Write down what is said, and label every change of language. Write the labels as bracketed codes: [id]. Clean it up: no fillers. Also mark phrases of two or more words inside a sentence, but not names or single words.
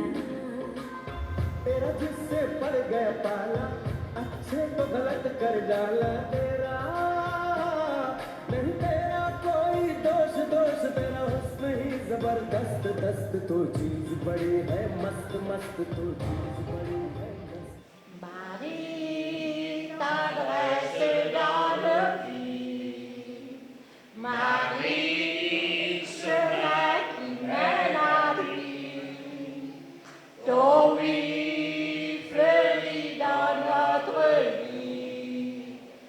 [hi] तेरा जिससे पड़ गया पाला अच्छे को गलत कर डाला तेरा नहीं तेरा कोई दोष तेरा हुस्न ही जबरदस्त दस्त तो चीज बड़ी है मस्त मस्त तो चीज बड़ी है [fr] Marie t'adresse dans le vie, Marie chemin qui mène à lui, ton oui fleurit dans notre vie.